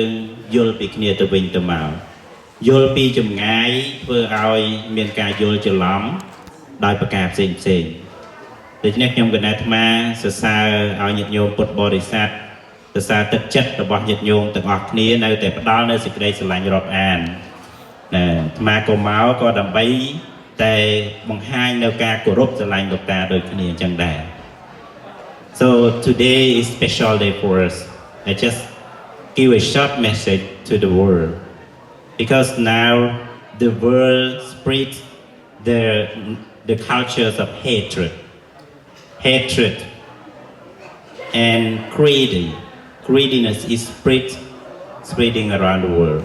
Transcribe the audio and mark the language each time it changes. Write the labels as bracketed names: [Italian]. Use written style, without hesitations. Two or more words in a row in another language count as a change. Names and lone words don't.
[Khmer] យល់ពីគ្នាទៅវិញទៅមកយល់ពីចម្ងាយធ្វើឲ្យមានការយល់ច្រឡំដោយប្រការផ្សេងដូច្នេះខ្ញុំគណៈអាត្មាសរសើរឲ្យញាតិញោមពុទ្ធបរិស័ទសរសើរទឹកចិត្តរបស់ញាតិញោមទាំងអស់គ្នានៅតែផ្ដល់នៅសេចក្តីស្រឡាញ់រាប់អានអាត្មាក៏មកក៏ដើម្បីតែបង្ហាញនៅការគោរពស្រឡាញ់លោកតាដូចគ្នាអញ្ចឹងដែរ [English] So today is special day for us. I just give a short message to the world because now the world spreads the cultures of hatred and greediness is spreading around the world.